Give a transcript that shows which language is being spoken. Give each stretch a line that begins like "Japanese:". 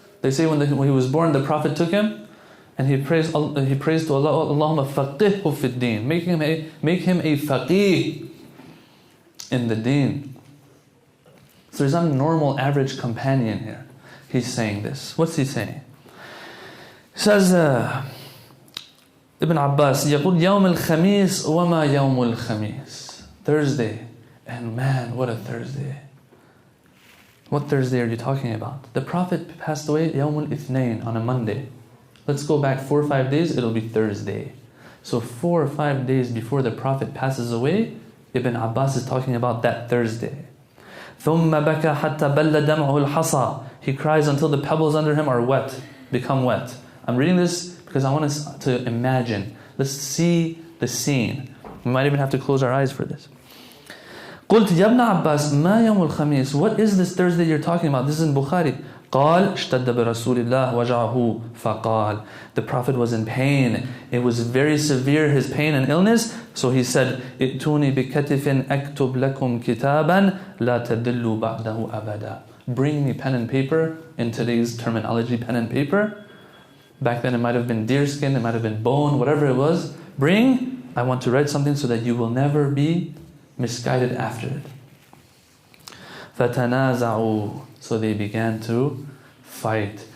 English: They say when he was born, the Prophet took him and he prays to Allah,
Arabic: Allahumma faqihhu fid deen.
English: Make him a faqih in the deen. So there's not a normal average companion here. He's saying this. What's he saying? He says, Ibn Abbas,
Arabic: يقول يوم الخميس وما يوم الخميس.
English: Thursday. And man, what a Thursday. What Thursday are you talking about? The Prophet passed away
Arabic: يوم الاثنين,
English: on a Monday. Let's go back 4 or 5 days, it'll be Thursday. So 4 or 5 days before the Prophet passes away, Ibn Abbas is talking about that Thursday.
Arabic: ثم بكى حتى بل دمعه الحصى.
English: He cries until the pebbles under him are wet, become wet. I'm reading this because I want us to imagine. Let's see the scene. We might even have to close our eyes for this.
Arabic: قلت يا ابن عباس ما يوم الخميس.
English: What is this Thursday you're talking about? This is in Bukhari.
Arabic: قال اشتد برسول الله وجعه فقال.
English: The Prophet was in pain. It was very severe, his pain and illness. So he said,
Arabic: ائتوني بكتف أكتب لكم كتابا لا تدلوا بعده أبدا.
English: Bring me pen and paper. In today's terminology, pen and paper. Back then it might have been deerskin, it might have been bone, whatever it was. Bring, I want to write something so that you will never be misguided after it.
Arabic: فَتَنَازَعُوا.
English: So they began to fight.